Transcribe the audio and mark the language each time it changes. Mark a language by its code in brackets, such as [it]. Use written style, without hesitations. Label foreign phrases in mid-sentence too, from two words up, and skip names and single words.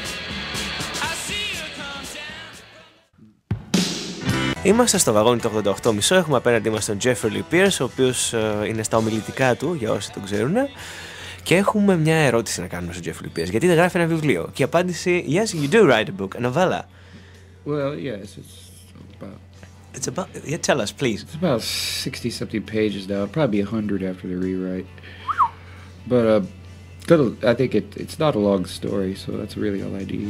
[el] Είμαστε στο βαγόνι του 88,5. Έχουμε απέναντί μας τον Jeffrey Lippiers, ο οποίος είναι στα ομιλητικά του, για όσοι τον ξέρουν. Και έχουμε μια ερώτηση να κάνουμε στον Jeffrey Lippiers. Γιατί δεν γράφει ένα βιβλίο? Και η απάντηση: [en] Yes, you do write a book, a novella. Well, yes, It's about. Yeah, tell us, please. It's about 60-something pages now. Probably 100 after the rewrite. But I think it's not a long story, so that's really all I need.